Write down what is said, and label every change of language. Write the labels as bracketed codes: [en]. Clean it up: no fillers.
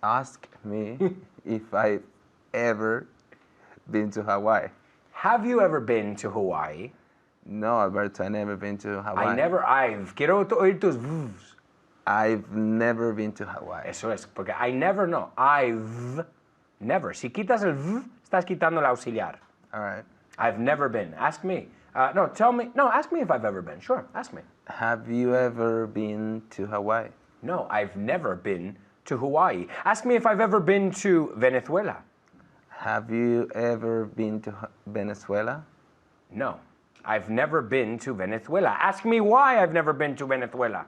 [en] Ask me if I've ever been to Hawaii. Have you ever been to Hawaii? No, Alberto, I never been to Hawaii. [es] I've. Quiero oír tus v's. [en] I've never been to Hawaii. [es] Eso es, porque I never no. [en] I've never. [es] Si quitas el v, estás quitando el auxiliar. [en] All right. I've never been. Ask me. No, tell me. No, ask me if I've ever been. Sure, ask me. Have you ever been to Hawaii? No, I've never been to Hawaii. Ask me if I've ever been to Venezuela. Have you ever been to Venezuela? No, I've never been to Venezuela. Ask me why I've never been to Venezuela.